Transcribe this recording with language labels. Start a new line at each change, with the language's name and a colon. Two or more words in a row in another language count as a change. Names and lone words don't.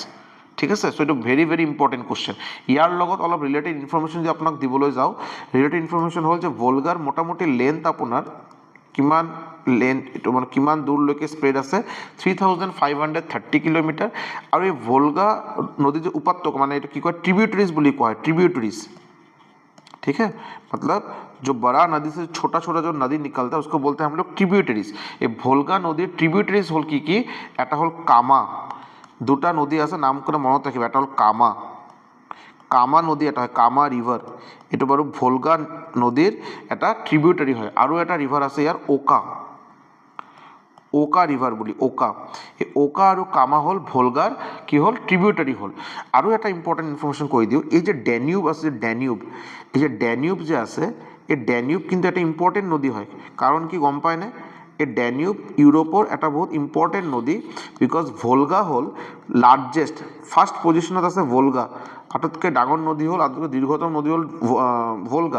Assamese: ঠিক আছে, চ' এইটো
English: very very important question.
Assamese: ইয়াৰ লগত অলপ
English: related information
Assamese: যদি আপোনাক দিবলৈ যাওঁ,
English: related information
Assamese: হ'ল যে ভোল্গাৰ মোটামুটি লেন্থ আপোনাৰ কিমান এইটো মানে কিমান দূৰলৈকে স্প্ৰেড আছে, 3530 কিলোমিটাৰ। আৰু এই ভোল্গা নদীৰ যে উপত্যকা, মানে এইটো কি কয়, ট্ৰিবিউটাৰিজ বুলি কোৱা হয়, ট্ৰিবিউটাৰিজ।
Hindi: ठीक है, मतलब जो बड़ा नदी से छोटा छोटा जो नदी निकलता है उसको बोलते हैं हम लोग ट्रिब्यूटरीज। ये भोल्गा नदी ट्रिब्यूटरीज
Assamese: হল কি এটা হল কামা, দুটা নদী আছে, নাম করে মনত রাখিব, এটা হল কামা নদী, এটা হয় কামা রিভার, এটা বাৰু ভোল্গা নদীর এটা ট্রিবিউটারি হয়। আৰু এটা রিভার আছে ইয়ার ওকা রিভার বুলি, এই ওকা আৰু কামা হল ভোল্গাৰ কি হল, ট্রিবিউটারি হল। আৰু এটা
English: important information
Assamese: কৈ দিওঁ, এই যে ডেনিউব আছে, এই যে ডেনিউব যে আছে, এই ডেনিউব কিন্তু এটা ইম্পৰ্টেণ্ট নদী হয়। কাৰণ কি গম পায়নে, এই ডেনিউব ইউৰোপৰ এটা বহুত ইম্পৰ্টেণ্ট নদী, বিকজ ভোল্গা হ'ল লাৰ্জেষ্ট,
English: first position
Assamese: আছে ভোল্গা, আটাইতকৈ ডাঙৰ নদী হ'ল, আটাইতকৈ দীৰ্ঘতম নদী হ'ল ভোল্গা।